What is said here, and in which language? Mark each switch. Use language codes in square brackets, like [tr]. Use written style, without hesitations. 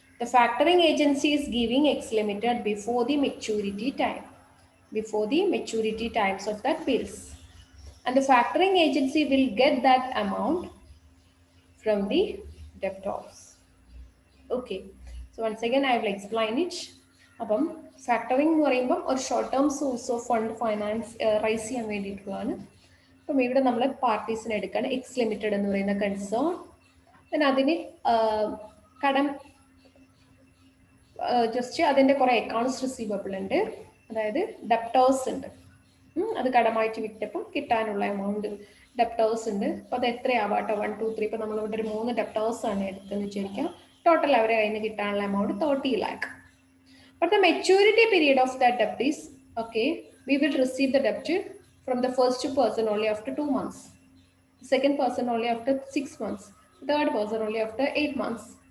[en] The factoring agency is giving X Limited before the maturity time. Before the maturity times of that bills. And the factoring agency will get that amount from the debtors. Okay. So once again, I will explain it. [ml] അപ്പം factoring എന്ന് പറയുമ്പം ഒരു short term source of fund finance rice ചെയ്യാൻ വേണ്ടിയിട്ടുള്ളതാണ്. അപ്പം ഇവിടെ നമ്മൾ പാർട്ടീസിനെ എടുക്കുകയാണ്. എക്സ് ലിമിറ്റഡ് എന്ന് പറയുന്ന കൺസേൺ. പിന്നെ അതിന് കടം ജസ്റ്റ് അതിൻ്റെ കുറേ അക്കൗണ്ട്സ് റിസീവബിൾ ഉണ്ട്, അതായത് ഡെപ്റ്റേഴ്സ് ഉണ്ട്. അത് കടമായിട്ട് വിറ്റപ്പം കിട്ടാനുള്ള എമൗണ്ട് ഡെപ്റ്റേഴ്സ് ഉണ്ട്. അപ്പോൾ അത് എത്രയാവാട്ടോ, 1 2 3. ഇപ്പോൾ നമ്മളിവിടെ ഒരു 3 ഡെപ്റ്റേഴ്സാണ് എടുത്തെന്ന് വിചാരിക്കാം. ടോട്ടൽ അവരെ കയ്യിൽ നിന്ന് കിട്ടാനുള്ള amount 30 lakh. [en] But the maturity period of that debt is, okay, we will receive the debt from the first person only after 2 months, the second person only after 6 months, third person only after 8 months.